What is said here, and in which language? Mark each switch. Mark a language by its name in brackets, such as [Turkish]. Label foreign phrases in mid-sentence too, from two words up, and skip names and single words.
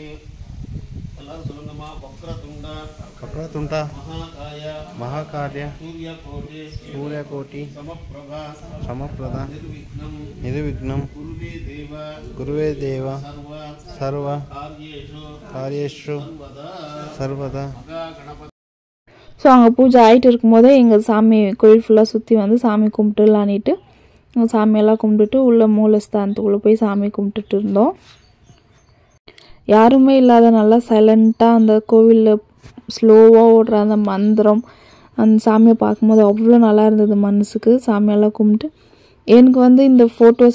[Sanskrit] वक्रतुंड महाकाय सूर्यकोटि समप्रभ निर्विघ्नं गुरुवे देव सर्व कार्येषु सर्वदा [Tamil] ஸோ அங்கே பூஜை ஆகிட்டு இருக்கும்போதே எங்கள் சாமி கோயில் ஃபுல்லாக சுற்றி வந்து சாமி கும்பிட்டுலான்ட்டு சாமியெல்லாம் கும்பிட்டுட்டு உள்ள மூலஸ்தானத்துக்குள்ளே போய் சாமி கும்பிட்டுட்டு இருந்தோம் யாருமே இல்லாத நல்லா சைலண்ட்டாக அந்த கோவிலில் ஸ்லோவாக ஓடுற அந்த மந்திரம் அந்த சாமியை பார்க்கும்போது அவ்வளோ நல்லா இருந்தது மனசுக்கு சாமியெல்லாம் கும்பிட்டு எனக்கு வந்து இந்த ஃபோட்டோஸ்